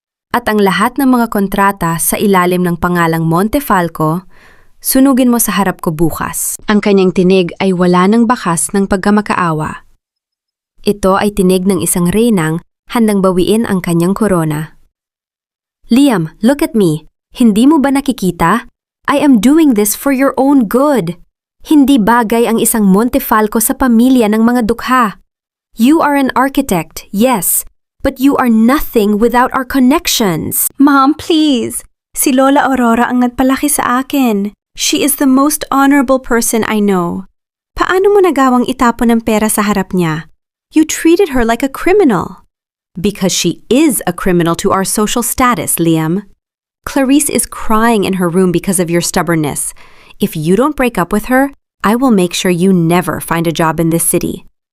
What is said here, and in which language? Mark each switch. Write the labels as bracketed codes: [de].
[tl] At ang lahat ng mga kontrata sa ilalim ng pangalang Montefalco, sunugin mo sa harap ko bukas. Ang kanyang tinig ay wala ng bakas ng pagkamakaawa. Ito ay tinig ng isang reynang handang bawiin ang kanyang korona. Liam, [en] look at me. [tl] Hindi mo ba nakikita? [en] I am doing this for your own good. [tl] Hindi bagay ang isang Montefalco sa pamilya ng mga dukha. [en] You are an architect, yes, but you are nothing without our connections. Mom, please. [tl] Si Lola Aurora ang nagpalaki sa akin. [en] She is the most honorable person I know. [tl] Paano mo nagawang itapon ng pera sa harap niya? [en] You treated her like a criminal. Because she is a criminal to our social status, Liam. Clarice is crying in her room because of your stubbornness. If you don't break up with her, I will make sure you never find a job in this city.